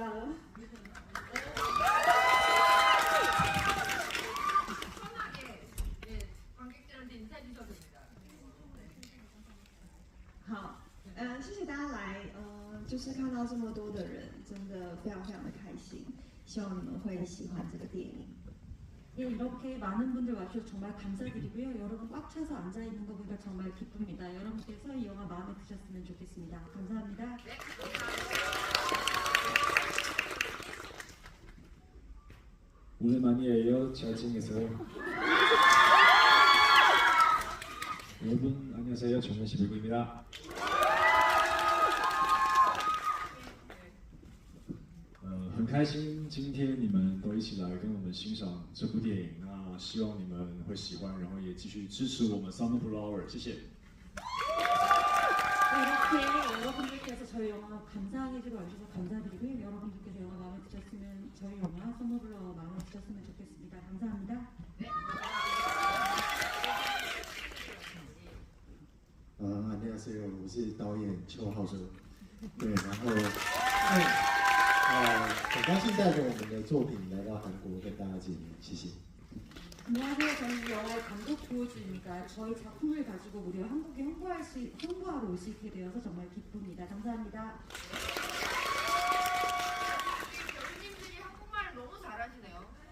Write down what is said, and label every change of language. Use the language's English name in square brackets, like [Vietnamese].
[Korean] 편하게 관객들한테 인사해 주셔도 됩니다. [Chinese] 好，谢谢大家来，就是看到这么多的人，真的非常非常的开心，希望你们会喜欢这个电影。 [Korean] 예, 이렇게 많은 분들 와주셔서 정말 감사드리고요. 여러분 꽉 차서 앉아 있는 거 보니까 정말 기쁩니다. 여러분께서 이 영화 마음에 드셨으면 좋겠습니다. 감사합니다. 네, 오랜만이에요. 잘 지내세요? 여러분 안녕하세요. 정면시 배구입니다. [Chinese] 很开心今天你们都一起来跟我们欣赏这部电影，那希望你们会喜欢，然后也继续支持我们 Summer Blue Hour， 谢谢。 [Korean] 이렇게 여러분들께서 저희 영화 감상해주러 와주셔서 감사드리고요. 여러분들께서 영화 마음에 드셨으면 저희 영화 서머블러 마음에 드셨으면 좋겠습니다. 감사합니다. 안녕하세요， [Chinese] 我是导演邱浩哲。对，然后很高兴带着我们的作品来到韩国跟大家见面，谢谢。 [Korean] 안녕하세요. 저는 이 영화의 감독 조호주입니다. 저희 작품을 가지고 무려 한국에 홍보하러 올 수 있게 되어서 정말 기쁩니다. 감사합니다. 교수님들이 한국말을 너무 잘하시네요.